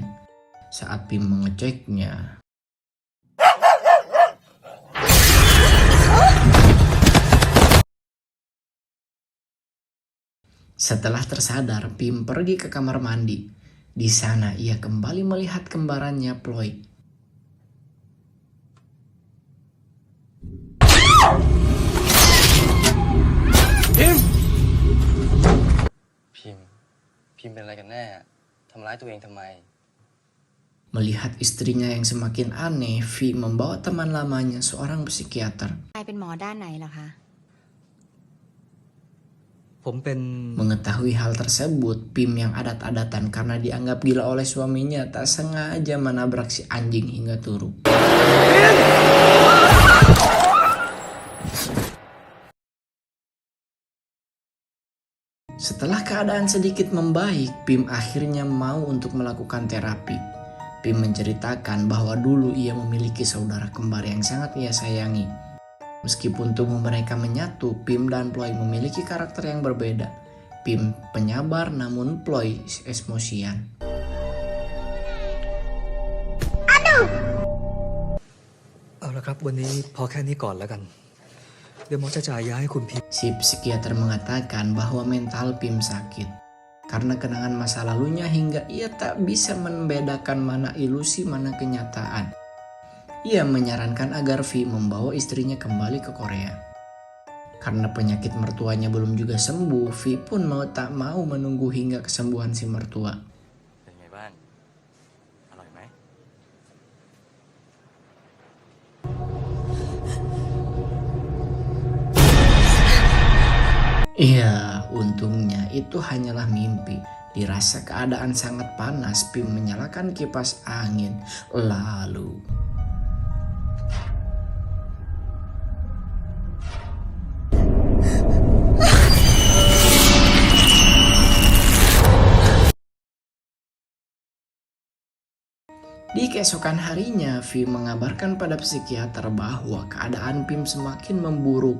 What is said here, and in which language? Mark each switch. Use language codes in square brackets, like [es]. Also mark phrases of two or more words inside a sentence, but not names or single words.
[id] Saat Pim mengeceknya, setelah tersadar, Pim pergi ke kamar mandi. Di sana ia kembali melihat kembarannya Ploy. [th] Pim เป็นอะไรกันแน่ทำร้ายตัวเองทำไม [id] Melihat istrinya yang semakin aneh, V membawa teman lamanya, seorang psikiater. [th] นายเป็นหมอด้านไหนเหรอคะ [id] Mengetahui hal tersebut, Pim yang adat-adatan karena dianggap gila oleh suaminya tak sengaja menabrak si anjing hingga turu. Setelah keadaan sedikit membaik, Pim akhirnya mau untuk melakukan terapi. Pim menceritakan bahwa dulu ia memiliki saudara kembar yang sangat ia sayangi. Meskipun tubuh mereka menyatu, Pim dan Ploy memiliki karakter yang berbeda. Pim penyabar namun Ploy emosian. [th] เอาละครับวันนี้พอแค่นี้ก่อนแล้วกันเดี๋ยวหมอจะจ่ายยาให้คุณพิมพ์ [id] Si psikiater mengatakan bahwa mental Pim sakit karena kenangan masa lalunya hingga ia tak bisa membedakan mana ilusi mana kenyataan. Ia menyarankan agar V membawa istrinya kembali ke Korea. Karena penyakit mertuanya belum juga sembuh, V pun tak mau menunggu hingga kesembuhan si mertua. [th] เป็นไงบ้าง อร่อยไหม [id] Iya, untungnya itu hanyalah mimpi. Dirasa keadaan sangat panas, Pim menyalakan kipas angin. Lalu di keesokan harinya, V mengabarkan pada psikiater bahwa keadaan Pim semakin memburuk.